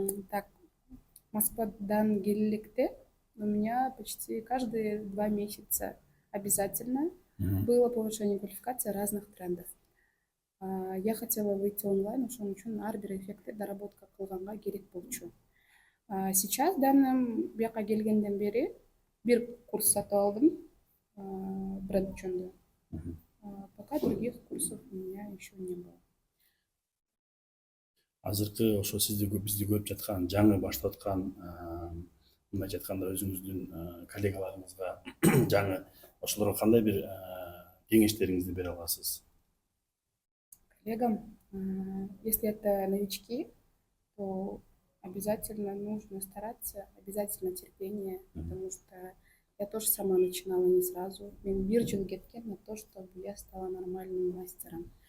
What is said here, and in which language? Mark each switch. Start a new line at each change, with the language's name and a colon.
Russian: Так,
Kyrgyz: Москвадан келлекте
Russian: у меня почти каждые 2 месяца обязательно было повышение квалификации разных трендов. Я хотела выйти онлайн,
Kyrgyz: ошон үчүн ар бир эффектти доработка кылганга керек болчу.
Russian: Сейчас данным
Kyrgyz: бияка келгенден бери бир курс сатып алдым бренд жөнүндө.
Russian: Пока других курсов у меня еще не было.
Kyrgyz: Азыркы ошо бизди көрүп жаткан, жаңы баштап аткан, мындай айтканда өзүңүздүн коллегаларыңызга жаңы ошолорго кандай бир кеңештериңизди бере аласыз?
Russian: Коллегам, если это новички, то обязательно нужно стараться, обязательно терпение, потому что я тоже сама начинала не сразу.
Kyrgyz: Мен бир жыл кеткен
Russian: на то, чтобы я стала нормальным мастером.